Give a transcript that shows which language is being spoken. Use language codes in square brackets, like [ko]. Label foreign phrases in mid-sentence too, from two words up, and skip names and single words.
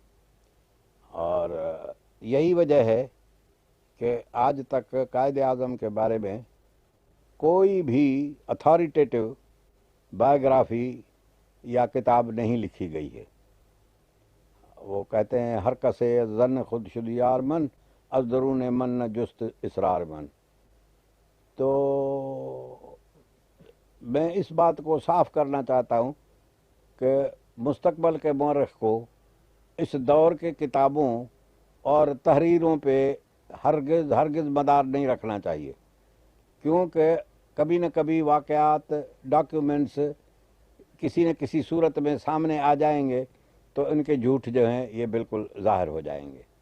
[ur] اور یہی وجہ ہے کہ آج تک قائد اعظم کے بارے میں کوئی بھی [en] authoritative biography [ur] یا کتاب نہیں لکھی گئی ہے۔ وہ کہتے ہیں [fa] ہر کسے زن خود شد یار من، از درون من نہ جست اسرار من۔ [ur] تو میں اس بات کو صاف کرنا چاہتا ہوں کہ مستقبل کے مورخ کو اس دور کے کتابوں اور تحریروں پہ ہرگز مدار نہیں رکھنا چاہیے، کیونکہ کبھی نہ کبھی واقعات، ڈاکیومنٹس کسی نہ کسی صورت میں سامنے آ جائیں گے تو ان کے جھوٹ جو ہیں یہ بالکل ظاہر ہو جائیں گے۔